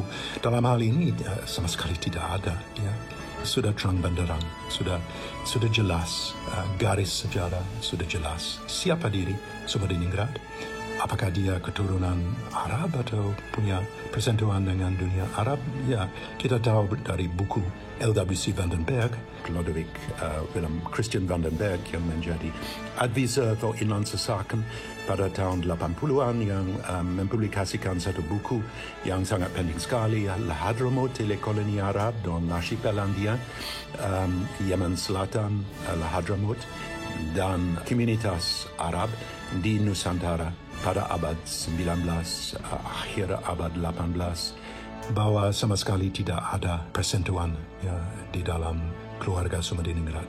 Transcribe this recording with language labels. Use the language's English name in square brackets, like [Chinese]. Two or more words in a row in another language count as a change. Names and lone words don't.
[Indonesian] Dalam hal ini sama sekali tidak ada, ya. Sudah terang benderang, sudah jelas, garis sejarah sudah jelas. Siapa diri Sumatera? Apakah dia keturunan Arab atau punya persentuhan dengan dunia Arab? Ya, kita tahu dari buku L.W.C. van den Berg, Lodewijk Willem Christian van den Berg yang menjadi advisor atau [Dutch] Inland Sesaken [Indonesian] pada tahun 80-an, yang mempublikasikan satu buku yang sangat penting sekali, Al-Hadramaut, koloni Arab dan Archipelagia, Yemen Selatan, Al-Hadramaut, dan komunitas Arab di Nusantara pada abad 19, akhir abad 18, bahwa sama sekali tidak ada persentuhan, ya, di dalam keluarga Sumatera.